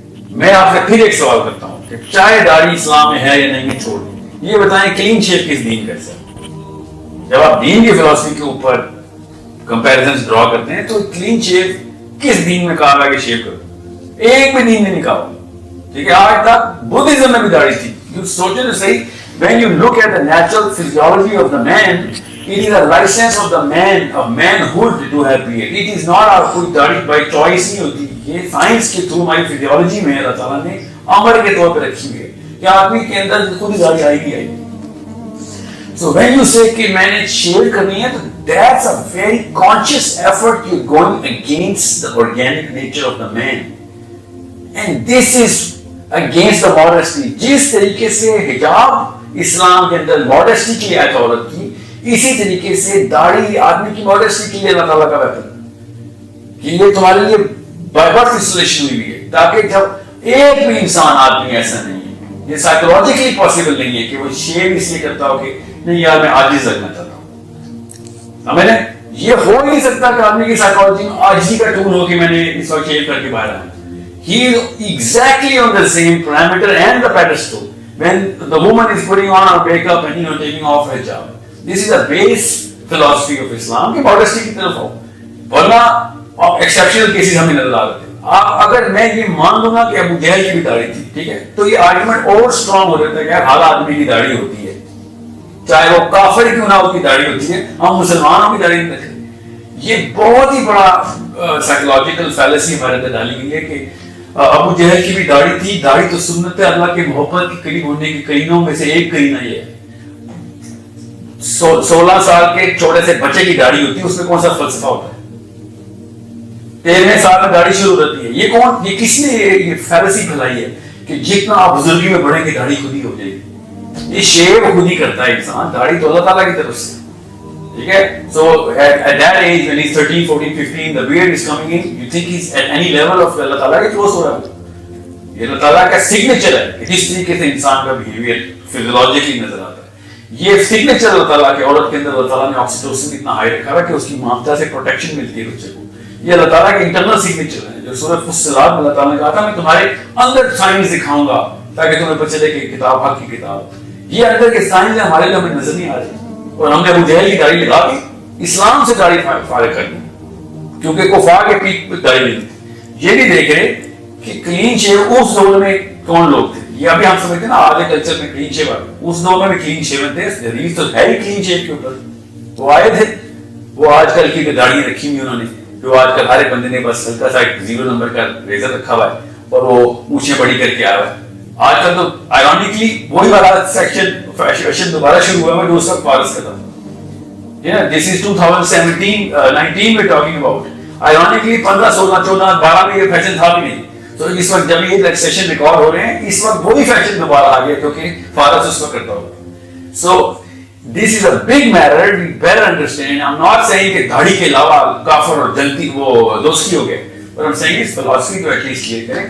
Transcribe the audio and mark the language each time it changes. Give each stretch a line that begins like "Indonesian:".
Urdu: میں آپ سے پھر ایک سوال کرتا ہوں کہ چاہے داڑھی اسلام میں ہے یا نہیں، چھوڑ دیں، یہ بتائیں کلین شیپ کس دین کا ہے؟ جب آپ دین کی فلسفی کے اوپر کمپیریزنز ڈرا کرتے ہیں تو کلین شیپ کس دین میں کہا گیا کہ شیپ کرو؟ ایک بھی دین نے نہیں کہا. ٹھیک ہے، آج تک بدھزم میں بھی داڑھی تھی. سوچیں تو صحیح،
English: when you look at the natural physiology of the man, it is a license of the man, of manhood to have beard. It is not our
Urdu: کوئی داڑھی
English: by choice
Urdu: نہیں ہوتی. یہ سائنس کے تھرو ہماری فزیولوجی میں اللہ تعالیٰ نے امر کے طور پہ رکھی ہے کہ آدمی کے اندر خود ہی داڑھی آئے گی آئے گی.
English: So when you say
Urdu: کہ میں نے شیو کرنی ہے تو
English: that's a very conscious effort. You're going against the organic nature of the man, and this is against the modesty.
Urdu: جس طریقے سے حجاب اسلام کے اندر ماڈسٹی کی آیت عورت کی، اسی طریقے سے داڑھی آدمی کی ماڈسٹی کے لیے اللہ تعالیٰ کا ویپن کہ یہ تمہارے لیے بائی برتھ انسٹالیشن ہوئی ہے تاکہ جب ایک بھی انسان آدمی ایسا نہیں ہے، یہ سائیکولوجیکلی پاسبل نہیں ہے کہ وہ شیو اس لیے کرتا ہو کہ نہیں یار میں عاجز لگنا چاہتا ہوں. ہمیں یہ ہو ہی نہیں سکتا کہ آدمی کی سائیکولوجی میں عاجزی کا ٹول ہو کہ میں نے اس وقت شیو کر کے باہر آیا.
English: He is exactly on the same parameter and the pedestal when the woman is putting on her makeup and taking off her hijab. This is a base philosophy of Islam
Urdu: کہ modesty کی طرف ہو، ورنہ exceptional cases ہمیں نظر آ رہے ہیں. اگر میں یہ مان لوں گا کہ ابو جہل کی بھی داڑھی تھی، ٹھیک ہے، تو یہ آرگومنٹ اور اسٹرانگ ہو جاتا ہے کہ ہر آدمی کی داڑھی ہوتی ہے، چاہے وہ کافر کیوں نہ اس کی داڑھی ہوتی ہے. ہم مسلمانوں کی داڑھی نہیں رکھتے. یہ بہت ہی بڑا سائیکولوجیکل فیلسی ہمارے اندر ڈالی گئی ہے کہ ابو جہل کی بھی داڑھی تھی. داڑھی تو سنت ہے, اللہ کے محبت کے قریب ہونے کی کرینوں میں سے ایک کرینہ یہ ہے. 16 سال کے چھوٹے سے بچے کی داڑھی ہوتی ہے, اس میں کون سا فلسفہ ہوتا ہے؟ 13ویں سال میں داڑھی شروع ہوتی ہے. یہ کس نے یہ فیلسی پھیلائی ہے کہ جتنا آپ بزرگی میں بڑھیں گے داڑھی خود ہی ہو جائے گی؟ یہ شیو خود ہی کرتا ہے انسان, داڑھی تو اللہ تعالیٰ کی طرف سے. ٹھیک ہے,
English: so at that age when he's 13, 14, 15 the beard is coming in, you think he's at any level of
Urdu: اللہ تعالیٰ کے
English: close
Urdu: ہو رہا ہے. یہ اللہ تعالیٰ کا سگنیچر ہے کہ اس طریقے سے انسان کا بیہیویئر فیزیولوجیکلی نظر آتا ہے. یہ سگنیچر اللہ تعالیٰ کے عورت کے اندر اللہ تعالیٰ نے آکسیٹوسن اتنا ہائی رکھا ہے کہ اس کی مامتا سے پروٹیکشن ملتی ہے بچے کو. یہ اللہ تعالیٰ کے انٹرنل سگنیچر ہے جو سورۃ فصلات میں اللہ تعالیٰ نے کہا تھا میں تمہارے اندر سائنس دکھاؤں گا تاکہ تمہیں پتہ چلے کہ کتاب حق کی کتاب. یہ اندر کے سائنس ہمارے لیے ہمیں نظر نہیں آ رہی, اور ہم نے ابو جہل کی داڑھی لگا دی, اسلام سے داڑھی فارغ کر دی کیونکہ کفار کے پیٹ پہ داڑھی نہیں تھی. یہ نہیں دیکھ رہے کہ کلین شیو اس دور میں کون لوگ تھے. یہ ابھی ہم سمجھتے ہیں نا آج کلچر میں کلین شیو, اس دور میں بھی کلین شیو تھے. حدیث تو ہے ہی کلین شیو کے اوپر. وہ آئے تھے, وہ آج کل کی داڑھی رکھی ہوئی انہوں نے, جو آج کل ہر ایک بندے نے بس ہلکا سا 0 نمبر کا ریزر رکھا ہوا ہے اور وہ مونچھیں بڑی کر کے آیا ہوا ہے. آج کل تو آئرونکلی وہی والا سیکشن فیشن دوبارہ شروع ہوا ہے جو اس وقت فارغ ختم.
English: Yeah, this is 2017, 19 we're talking about.
Urdu: Ironically 15, 16, 14, 12 میں یہ فیشن تھا بھی نہیں. تو اس وقت جب یہ سیشن ریکارڈ ہو رہے ہیں اس وقت وہی فیشن دوبارہ آ گیا کیونکہ فارغ اس وقت کرتا ہوگا.
English: So this is a big matter. We better understand. I'm not saying
Urdu: کہ داڑھی کے علاوہ کافر اور جنتی وہ دوستی ہو گئے,
English: but I'm saying
Urdu: اس فلسفی کو ایٹ لیسٹ کلیئر کریں.